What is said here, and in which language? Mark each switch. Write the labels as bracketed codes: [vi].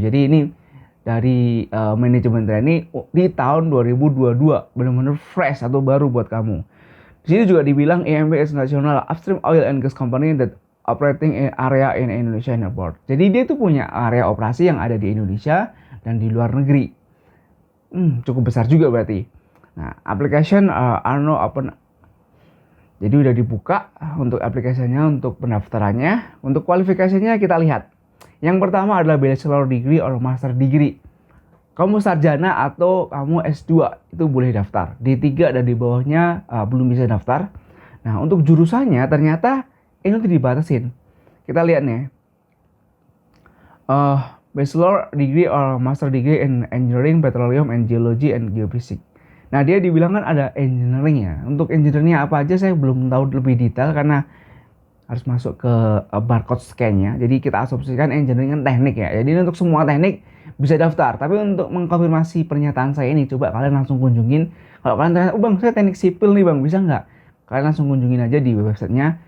[id] Jadi ini dari Management Trainee di tahun 2022. Benar-benar fresh atau baru buat kamu. Di sini juga dibilang [en] EMP is National Upstream Oil and Gas Company that operating area in Indonesia and abroad. [id] Jadi dia itu punya area operasi yang ada di Indonesia dan di luar negeri. Cukup besar juga berarti. [en] Nah, application are now open. [id] Jadi udah dibuka untuk aplikasinya, untuk pendaftarannya. Untuk kualifikasinya kita lihat. Yang pertama adalah [en] bachelor degree or master degree. [id] Kamu sarjana atau kamu S2 itu boleh daftar. D3 dan di bawahnya belum bisa daftar. Nah, untuk jurusannya ternyata ini tuh dibatasin. Kita lihat nih. [en] Bachelor degree or master degree in engineering, petroleum, and geology, and geophysics. [id] Nah, dia dibilang kan ada engineering ya. Untuk engineeringnya apa aja saya belum tahu lebih detail karena harus masuk ke barcode scan-nya. Jadi kita asumsikan engineering kan teknik ya. Jadi untuk semua teknik bisa daftar. Tapi untuk mengkonfirmasi pernyataan saya ini, coba kalian langsung kunjungin. Kalau kalian tanya, bang saya teknik sipil nih bang, bisa nggak? Kalian langsung kunjungin aja di websitenya.